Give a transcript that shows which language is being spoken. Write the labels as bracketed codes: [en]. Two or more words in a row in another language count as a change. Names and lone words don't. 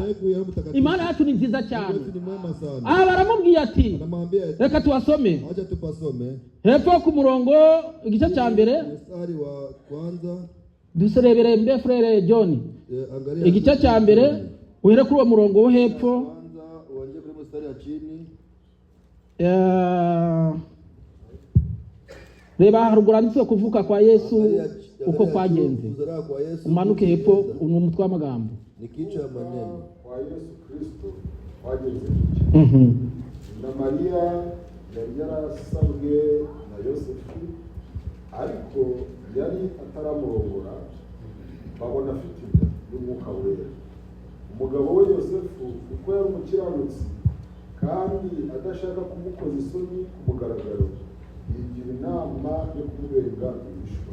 [rw] Imana yacu ni nziza cyane. Baramubwiye ati, reka tuwasome hepfo ku murongo igice cya mbere, duserebere mbe frere John, igice cya mbere uhere kuri uwo murongo wo hepfo, reba haruguru handitse kuvuka kwa Yesu uko kwagenze, umanuke hepfo umutwe w'amagambo. [sw] Ni kichwa ya maneno [rw] kwa Yesu Kristo kwagenze na Maria yari yarasabwe na Yosefu, ariko yari ataramurongora, babona afite y'Umwuka Wera. Umugabo we Yosefu kuko yari umukiranutsi kandi adashaka kumukoza isoni ku mugaragaro, yigira inama yo kumubenga ibishwa.